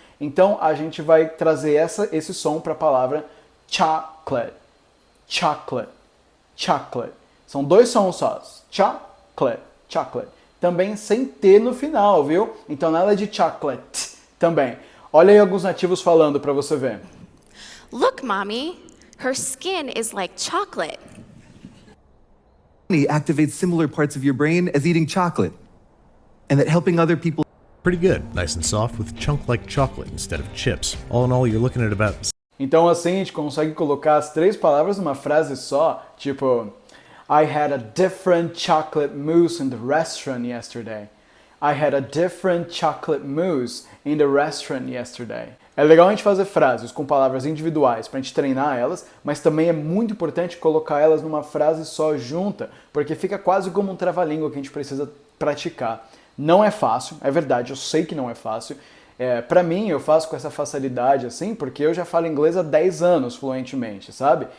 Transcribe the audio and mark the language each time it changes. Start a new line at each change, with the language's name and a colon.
Portuguese: Então a gente vai trazer esse som para a palavra chocolate. Chocolate. Chocolate. São dois sons só. Chocolate. Chocolate. Também sem T no final, viu? Então nada de chocolate também. Olha aí alguns nativos falando para você ver.
English: Look, Mommy, her skin is like chocolate. Activates similar parts of your brain as eating chocolate. And that helping other people... Pretty good. Nice and soft with chunk-like chocolate instead of chips. All in all, you're looking at about...
Portuguese: Então assim a gente consegue colocar as três palavras numa frase só, tipo
English: I had a different chocolate mousse in the restaurant yesterday. I had a different chocolate mousse in the restaurant yesterday.
Portuguese: É legal a gente fazer frases com palavras individuais pra gente treinar elas, mas também é muito importante colocar elas numa frase só junta, porque fica quase como um trava-língua que a gente precisa praticar. Não é fácil, é verdade, eu sei que não é fácil. Pra mim, eu faço com essa facilidade assim, porque eu já falo inglês há 10 anos fluentemente, sabe?